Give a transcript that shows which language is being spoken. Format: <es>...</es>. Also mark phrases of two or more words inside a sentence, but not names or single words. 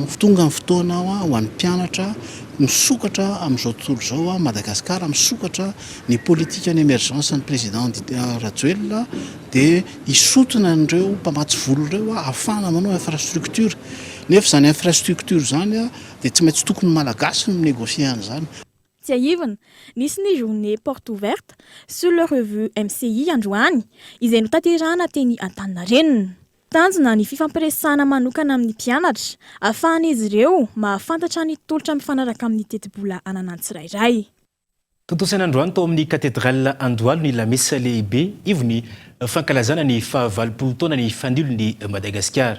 <mg>Tonga amin'ny fotoana ao ho an'ny mpianatra misokatra amin'izao tontolo izao a Madagasikara misokatra ny politika ny émergence ny président Rajoelina dia hisotona an'ireo mpamatsy vola ireo ahafahana manao infrastructure. Nefa zany infrastructure zany a dia tsy maintsy tokony malagasy no négocie an'izany. Tsy ahivana, nisy ny</mg> <fr>journée porte ouverte sur le revue</fr> <mg>MCI androany izay notanterahana teny Antaninarenina. Tanjona ny fifampiresahana manokana amin'ny mpianatra ahafahan'izy ireo mahafantatra ny tolotra mifanaraka amin'ny teti-bola ananan'ny tsirairay. Tontosana androany tao amin'ny cathédrale Andohalo ny lamesa lehibe ivony fankalazana ny faha-valopolo taona ny fanilon'ny Madagasikara.</mg>